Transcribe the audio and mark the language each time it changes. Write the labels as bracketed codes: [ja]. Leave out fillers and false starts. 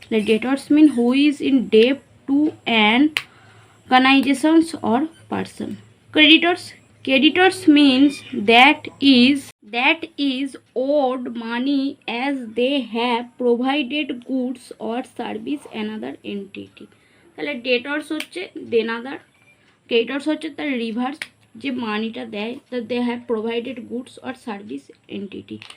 [en] Debtors mean who is in ডেপ্ট to an organizations or person. Creditors means that is owed money as they have provided goods or service another entity. [bn] তাহলে debtors হচ্ছে দেনাদার, creditors হচ্ছে তার reverse, যে মানিটা দেয়, [en] They have provided goods or service entity.